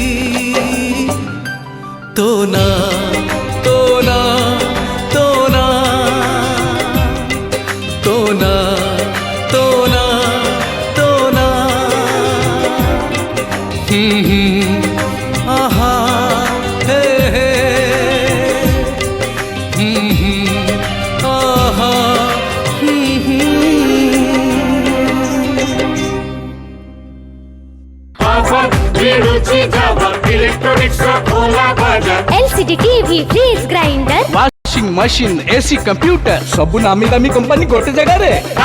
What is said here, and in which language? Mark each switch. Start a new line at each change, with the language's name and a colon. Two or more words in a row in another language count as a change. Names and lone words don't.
English: तो ना तो ना तो ना तो ना तो ना तो ना आहा हे हे आहा LCD TV fridge grinder washing machine AC computer
Odia: ସବୁ ନାମୀ ଦାମୀ କମ୍ପାନୀ ଗୋଟେ ଜାଗା ରେ